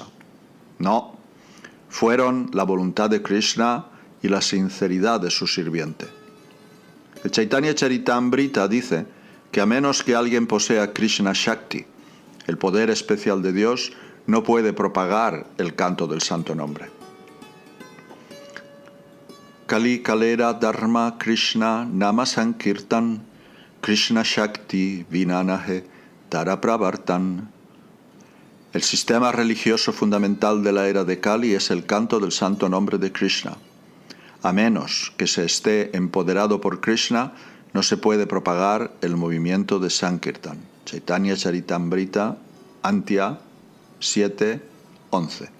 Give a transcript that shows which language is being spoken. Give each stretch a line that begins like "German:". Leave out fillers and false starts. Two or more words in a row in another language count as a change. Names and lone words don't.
Spanish: No, fueron la voluntad de Krishna y la sinceridad de su sirviente. El Chaitanya Charitamrita dice que a menos que alguien posea Krishna Shakti, el poder especial de Dios, no puede propagar el canto del santo nombre.
Bangla: কলি কালের ধর্ম কৃষ্ণ নাম সংকীর্তন কৃষ্ণ শক্তি বিনা নহে তার প্রবর্তন.
Spanish: El sistema religioso fundamental de la era de Kali es el canto del santo nombre de Krishna. A menos que se esté empoderado por Krishna, no se puede propagar el movimiento de Sankirtan. Chaitanya Charitamrita, Antya 7:11.